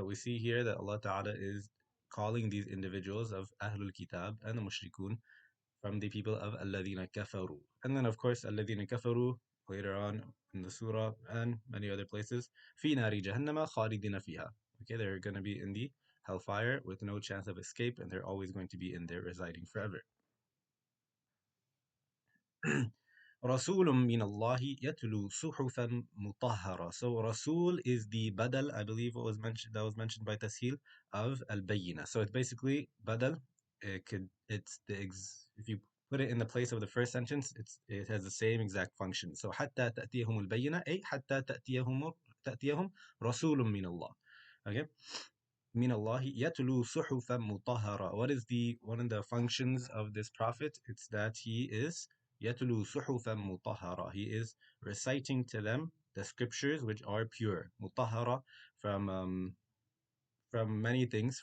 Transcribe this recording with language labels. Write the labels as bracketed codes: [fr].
[en] But we see here that Allah Ta'ala is calling these individuals of Ahlul Kitab and the Mushrikun from the people of [ar] الَّذِينَ كَفَرُوا. [en] And then, of course, [ar] الَّذِينَ كَفَرُوا [en] later on in the surah and many other places. [ar] فِي نَارِ جَهَنَّمَ خَالِدِينَ فِيهَا. [en] Okay, they're going to be in the hellfire with no chance of escape, and they're always going to be in there residing forever. [ar] رسول من الله يتلو صحفا مطهرة. [en] So Rasul is the badal, I believe what was mentioned that was mentioned by Tashil of al-Bayyina. So it's basically badal. It's if you put it in the place of the first sentence, it has the same exact function. So [ar] حتى تأتيهم البينة أي حتى تأتيهم رسول من الله. [en] Okay. [ar] من الله يتلو صحفا مطهرة. [en] What is one of the functions of this prophet? It's that he is [ar] يتلو صحفا مطهرة. [en] He is reciting to them the scriptures which are pure. مطهرة from many things.